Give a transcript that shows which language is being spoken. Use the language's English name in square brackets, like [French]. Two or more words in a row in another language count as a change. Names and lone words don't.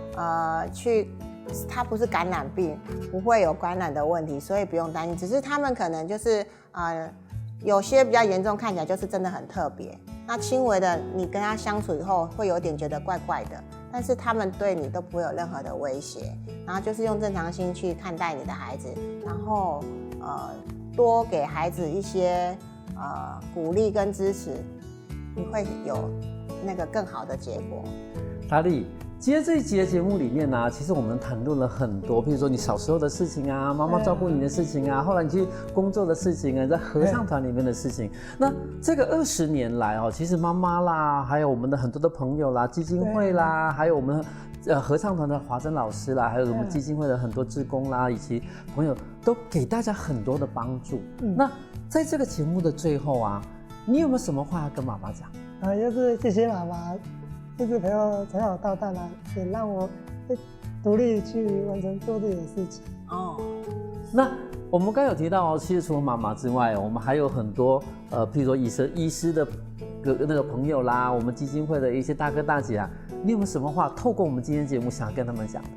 [Chinese] 他不是感染病，不會有感染的問題，所以不用擔心。只是他們可能就是有些比較嚴重，看起來就是真的很特別。那輕微的，你跟他相處以後，會有點覺得怪怪的，但是他們對你都不會有任何的威脅。然後就是用正常心去看待你的孩子，然後多給孩子一些鼓勵跟支持，你會有那個更好的結果。達理，今天這一集的節目裡面呢，其實我們談論了很多，譬如說你小時候的事情啊，媽媽照顧你的事情啊，後來你去工作的事情啊，在合唱團裡面的事情。那這個20年來哦，其實媽媽啦，還有我們的很多的朋友啦，基金會啦，還有我們合唱團的華珍老師啦，還有我們基金會的很多志工啦，以及朋友都給大家很多的幫助。那在這個節目的最後啊，你有沒有什麼話要跟媽媽講？就是謝謝媽媽。一直陪我從小到大啦，也讓我獨立去完成做自己的事情。哦，那我们刚有提到哦，其实除了妈妈之外，我们还有很多譬如说医师的那个朋友啦，我们基金会的一些大哥大姐啊，你有没有什么话透过我们今天节目想要跟他们讲？